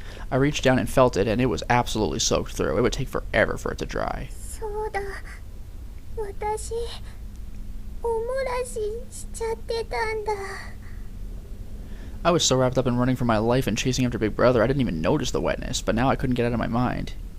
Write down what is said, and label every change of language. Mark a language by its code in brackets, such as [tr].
[en] I reached down and felt it, and it was absolutely soaked through. It would take forever for it to dry. [ja] そうだ、私、おもらししちゃってたんだ。 [en] I was so wrapped up in running for my life and chasing after Big Brother, I didn't even notice the wetness, but now I couldn't get it out of my mind.